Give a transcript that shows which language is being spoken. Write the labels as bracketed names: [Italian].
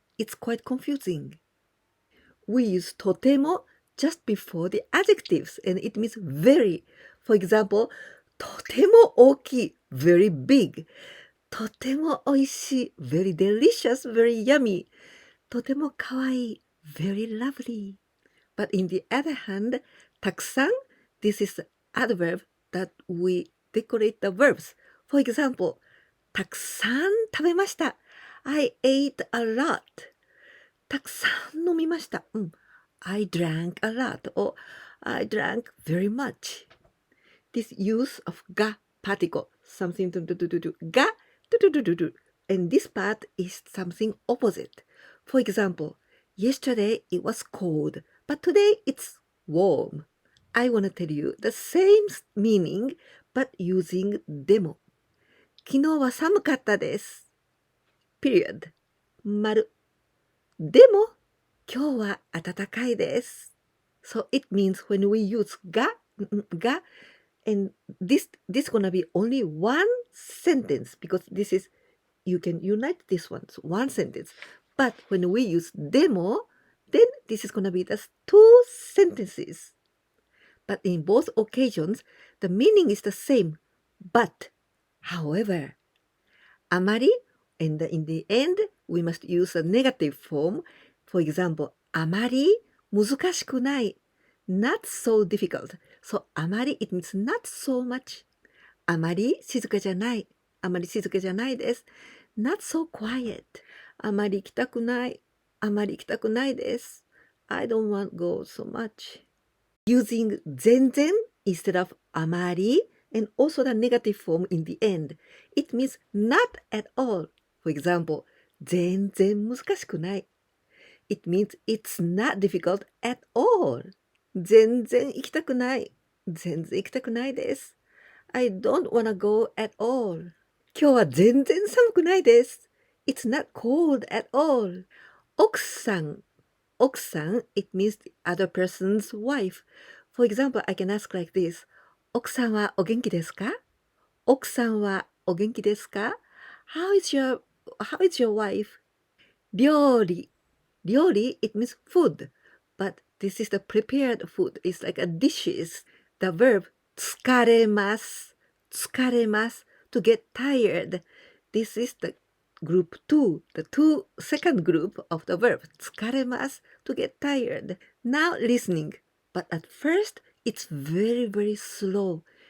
[English] It's quite confusing. We use とても just before the adjectives and it means very. For example, [Japanese] とても大きい [English] very big. [Japanese] とても美味しい [English] very delicious, very yummy. [Japanese] とてもかわいい [English] very lovely. But in the other hand, たくさん this is the adverb that we decorate the verbs. For example, [Japanese] たくさん食べました [English] I ate a lot. [Japanese] たくさん飲みました、 [English] I drank a lot or I drank very much. This use of が particle, something to do, が do. And this part is something opposite. For example, yesterday it was cold, but today it's warm. I want to tell you the same meaning, but using でも。 [Japanese] 昨日は寒かったです。period. 丸。でも、今日は暖かいです。 [English] So it means when we use が、and this gonna be only one sentence because this is, you can unite this one, so one sentence. But when we use でも, then this is gonna be the two sentences. But in both occasions, the meaning is the same. But, however, あまり and in the end, we must use a negative form. For example, [Japanese] あまり難しくない [English] not so difficult. So あまり it means not so much. [Japanese] あまり静かじゃない。あまり静かじゃないです。 [English] Not so quiet. [Japanese] あまり行きたくない。あまり行きたくないです。 [English] I don't want to go so much. Using 全然 instead of あまり and also the negative form in the end. It means not at all. For example, [Japanese] 全然難しくない。 [English] It means it's not difficult at all. [Japanese] 全然行きたくない。全然行きたくないです。 [English] I don't wanna go at all. [Japanese] 今日は全然寒くないです。 [English] It's not cold at all. 奥さん。奥さん it means the other person's wife. For example, I can ask like this. [Japanese] 奥さんはお元気ですか？奥さんはお元気ですか？ [English] How is your wife? 料理。料理 it means food. But this is the prepared food. It's like a dishes. The verb 疲れます。疲れます to get tired. This is the group 2, the second group of the verb 疲れます to get tired. Now listening, but at first it's very very slow.